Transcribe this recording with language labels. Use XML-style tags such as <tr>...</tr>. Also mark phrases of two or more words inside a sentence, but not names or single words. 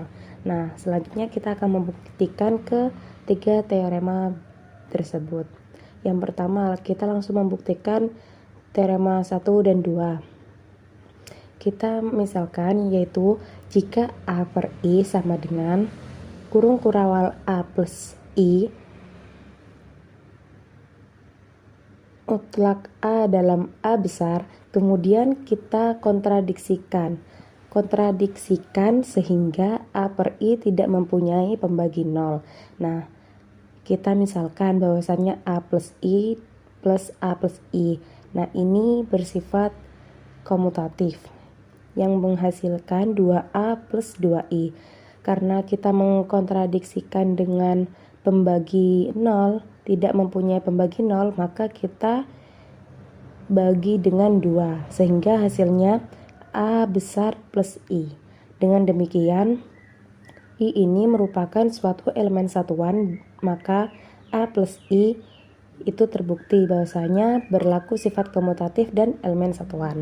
<id>Nah, selanjutnya kita akan membuktikan ketiga teorema tersebut. Yang pertama, kita langsung membuktikan teorema 1 dan 2. Kita misalkan yaitu jika A per I sama dengan kurung kurawal A plus I mutlak A dalam A besar, kemudian kita kontradiksikan sehingga A per I tidak mempunyai pembagi 0. Nah, kita misalkan bahwasannya A plus I plus A plus I. Nah, ini bersifat komutatif yang menghasilkan 2A plus 2I. Karena kita mengkontradiksikan dengan pembagi 0, tidak mempunyai pembagi 0, maka kita bagi dengan 2 sehingga hasilnya A besar plus I. Dengan demikian I ini merupakan suatu elemen satuan, maka A plus I itu terbukti bahwasanya berlaku sifat komutatif dan elemen satuan.</id>